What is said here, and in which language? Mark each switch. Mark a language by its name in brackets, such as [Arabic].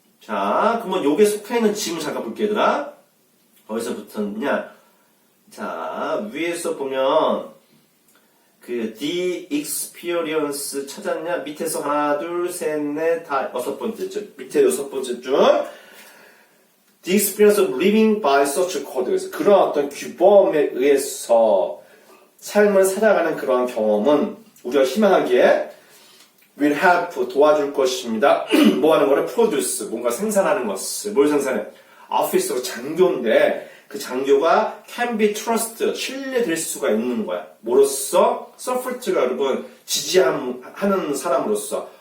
[Korean] 자, 그러면 요게 속해 있는 지문 잠깐 볼게 얘들아. 어디서 붙었냐? 자, 위에서 보면 그 the experience 찾았냐? 밑에서 하나, 둘, 셋, 넷, 다 6번째. 밑에 6번째 줄. [English] The experience of living by such a code. [Korean] 그래서 그런 어떤 규범에 의해서 삶을 살아가는 그러한 경험은 우리가 희망하기에 [English] will help [Korean] 도와줄 것입니다. 뭐 하는 거를 produce 뭔가 생산하는 것을 뭘 생산해? office로 장교인데 그 장교가 [English] can be trusted [Korean] 신뢰될 수가 있는 거야. 뭐로써? support가 여러분 지지하는 사람으로서